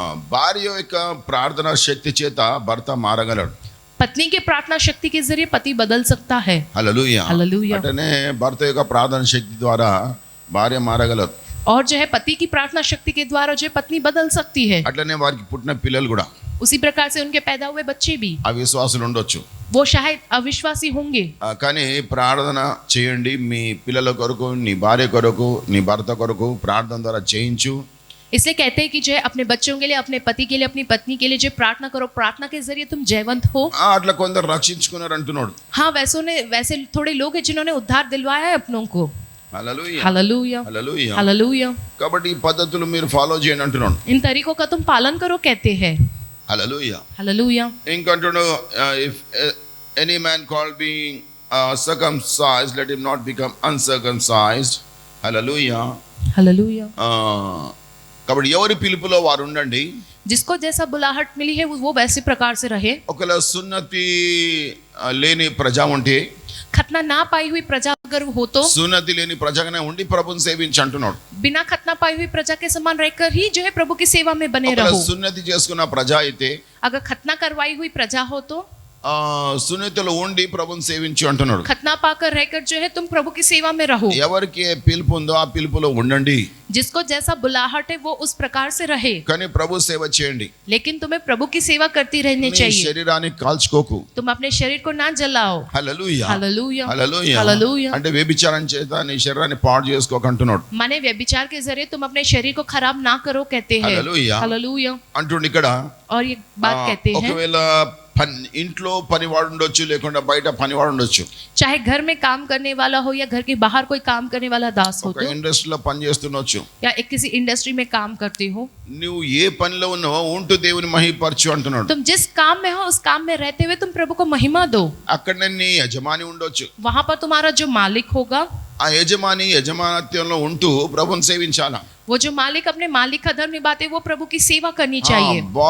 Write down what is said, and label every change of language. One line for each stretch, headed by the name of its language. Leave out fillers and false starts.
Telugu: భార్య యొక్క ప్రార్థనా శక్తి చేత భర్త మారగలడు.
Hindi: पत्नी के प्रार्थना शक्ति के जरिए पति बदल सकता है.
Telugu: హల్లెలూయా.
Hindi: हालेलुया.
Telugu: అటనే భర్త యొక్క ప్రార్థనా శక్తి ద్వారా భార్య మారగలదు.
Hindi: और जो है पति की प्रार्थना शक्ति के द्वारा जो है पत्नी बदल सकती है.
Telugu: అట్లనే వారికి పుట్టిన పిల్లలు కూడా
Hindi: उसी प्रकार से उनके पैदा हुए बच्चे भी
Telugu: అవిశ్వాసులు ఉండొచ్చు.
Hindi: वो शायद अविश्वासी होंगे.
Telugu: కానీ ప్రార్థన చేయండి. మీ పిల్లల కొరకు, నీ భార్య కొరకు, నీ భర్త కొరకు ప్రార్థన ద్వారా చేయించు.
Hindi: इसलिए कहते हैं कि जो है अपने बच्चों के लिए, अपने पति के लिए, अपनी पत्नी के लिए जो प्रार्थना करो, प्रार्थना के जरिए तुम जयवंत हो.
Telugu: అట్లా కొందరు రక్షించుకున్నారు అంటున్నాడు.
Hindi: हाँ, वैसे थोड़े लोग हैं जिन्होंने उद्धार दिलवाया है अपनों को.
Telugu: హల్లెలూయా.
Hindi: हालेलुया.
Telugu: హల్లెలూయా.
Hindi: हालेलुया.
Telugu: కాబట్టి ఈ పద్ధతులు మీరు ఫాలో చేయండి అంటున్నాడు.
Hindi: इन तरीकों का तुम पालन करो, कहते हैं.
Telugu: హల్లెలూయా.
Hindi: Hallelujah.
Telugu: ఇంకంటున్నాడు,
English: If any man called being circumcised, let him not become uncircumcised.
Telugu: Hallelujah.
Hindi: Hallelujah.
Telugu: కాబట్టి ఎవరి పిలుపులో వారు ఉండండి.
Hindi: जिसको जैसा बुलाहट मिली है वो वैसे प्रकार से रहे.
Telugu: ఒకవేళ సున్నతి లేని ప్రజా ఉంటే,
Hindi: खतना ना पाई हुई प्रजा अगर हो तो
Telugu: సున్నతి లేని ప్రజగానే ఉండి ప్రభుని సేవించి అంటున్నాడు.
Hindi: बिना खतना पाई हुई प्रजा के समान रहकर ही जो है प्रभु की सेवा में बने
Telugu: ఒకవేళ
Hindi: रहो.
Telugu: సున్నతి చేసుకున్న ప్రజ అయితే,
Hindi: अगर खतना करवाई हुई प्रजा हो तो
Telugu: సున్నతిలో ఉండి ప్రభుని సేవించు అంటున్నాడు.
Hindi: खतना पाकर रहकर जो है तुम प्रभु की सेवा में रहो.
Telugu: ఎవరికి ఏ పిలుపు ఉందో ఆ పిలుపులో ఉండండి.
Hindi: जिसको जैसा बुलाहट है वो उस प्रकार से रहे.
Telugu: కానీ ప్రభు సేవ చేయండి.
Hindi: लेकिन तुम्हें प्रभु की सेवा करती रहनी चाहिए.
Telugu: శరీరాన్ని కాల్చుకోకు.
Hindi: तुम अपने शरीर को ना जलाओ.
Telugu: హల్లెలూయా.
Hindi: हालेलुया.
Telugu: హల్లెలూయా.
Hindi: हालेलुया.
Telugu: అంటే వ్యభిచారం చేత నీ శరీరాన్ని పాడు చేసుకోక అంటున్నాడు.
Hindi: माने व्यभिचार के जरिए तुम अपने शरीर को खराब ना करो, कहते हैं. हालेलुया. हालेलुया.
Telugu: అంటుండు ఇక్కడ.
Hindi: और ये बात कहते हैं,
Telugu: ఒకవేళ ఇంట్లో పనివాడు ఉండొచ్చు, లేకుండా బయట పనివాడు ఉండొచ్చు.
Hindi: चाहे घर में काम करने वाला हो या घर के बाहर कोई काम करने वाला दास हो
Telugu: ఒక
Hindi: तो,
Telugu: ఇండస్ట్రీలో పని చేస్తుండొచ్చు.
Hindi: या एक किसी इंडस्ट्री में काम करते हो.
Telugu: నువ్వు ఏ పనిలో ఉన్నావో ఉంటూ దేవుని మహిమపరచు అంటున్నాడు.
Hindi: तुम जिस काम में हो उस काम में रहते हुए तुम प्रभु को महिमा दो.
Telugu: అక్కడనే నీ యజమాని ఉండొచ్చు.
Hindi: वहां पर तुम्हारा जो मालिक होगा,
Telugu: ఆ యజమాని యజమానత్వంలో ఉంటూ ప్రభుని సేవించాలా.
Hindi: वो जो मालिक अपने मालिक का धर्म निभाते वो प्रभु की सेवा करनी चाहिए.